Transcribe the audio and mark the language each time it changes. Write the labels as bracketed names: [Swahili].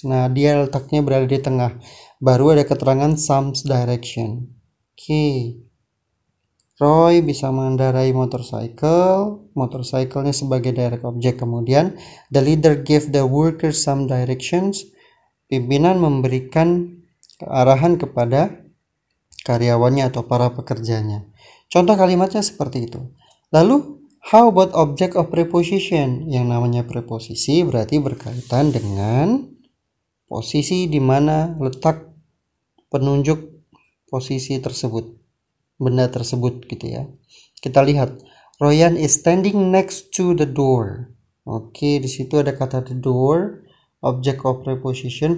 [Indonesian] Nah, dia letaknya berada di tengah. Baru ada keterangan some direction. Oke. Roy bisa mengendarai motorcycle. Motorcycle-nya sebagai direct object. Kemudian, [English] the leader gave the workers some directions. [Indonesian] Pimpinan memberikan arahan kepada karyawannya atau para pekerjanya. Contoh kalimatnya seperti itu. Lalu, [English] how about object of preposition? [Indonesian] Yang namanya preposisi berarti berkaitan dengan posisi di mana letak penunjuk posisi tersebut, benda tersebut gitu ya. Kita lihat, [English] Royan is standing next to the door. [Indonesian] Oke, di situ ada kata the door, object of preposition.